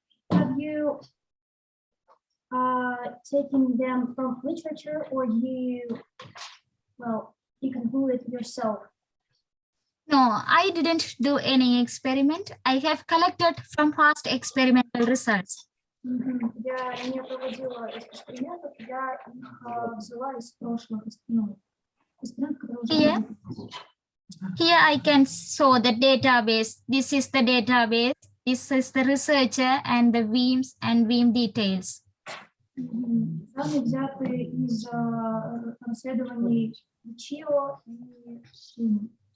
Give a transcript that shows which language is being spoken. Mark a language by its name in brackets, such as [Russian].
[English] Have you taken them from literature, or you can do it yourself? No, I didn't do any experiment. I have collected from past experimental results. [Russian] Я не проводила экспериментов, я их взяла из прошлых экспериментов, которые уже [English] Here I can show the database. This is the database. This is the researcher and the VIMs and VIM details. [Russian] Данные взяты из расследований ЧИО и СИМ.